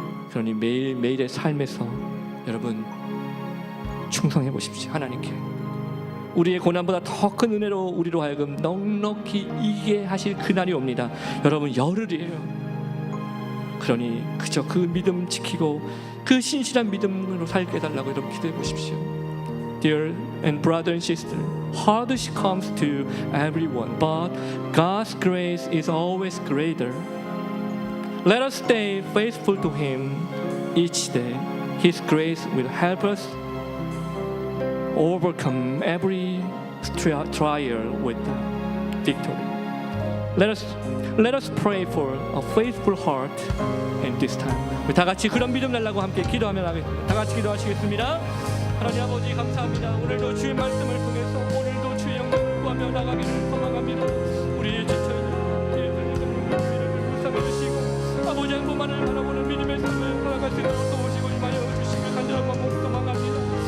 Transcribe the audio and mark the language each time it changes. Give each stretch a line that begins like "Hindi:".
Korean: 그러니 매일매일의 삶에서 여러분 충성해 보십시오. 하나님께 우리의 고난보다 더 큰 은혜로 우리로 하여금 넉넉히 이기게 하실 그날이 옵니다. 여러분 열흘이에요. 그러니 그저 그 믿음 지키고 그 신실한 믿음으로 살게 해달라고 여러분 기도해 보십시오.
English: Dear and brother and sister, hardship comes to everyone, but God's grace is always greater. Let us stay faithful to Him each day. His grace will help us overcome every trial with victory. Let us pray for a faithful heart in this time.
Korean: 우리 다 같이 그런 믿음 달라고 함께 기도하면 하겠습니다. 다 같이 기도하시겠습니다. 하나님 아버지 감사합니다. 오늘도 주의 말씀을 통해서 오늘도 주의 영광을 구하며 나가기를 소망합니다. 우리의 지쳐있는 우리를 불쌍해 주시고 아버지 한 분만을 바라보는 믿음의 삶을 살아갈 수 있도록 도우시고 임하여 주시길 간절한 마음으로 소망합니다.